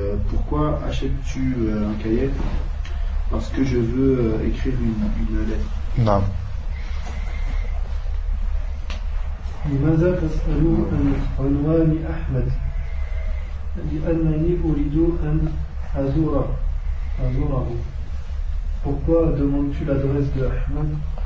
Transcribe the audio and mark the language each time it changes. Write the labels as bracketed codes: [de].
[fr] Pourquoi achètes-tu un cahier? Parce que je veux écrire une lettre. [ar] نعم. لماذا تسأل عن عنوان أحمد؟ لأنني أريد أن أزوره. [fr] Pourquoi demandes-tu l'adresse de Ahmed?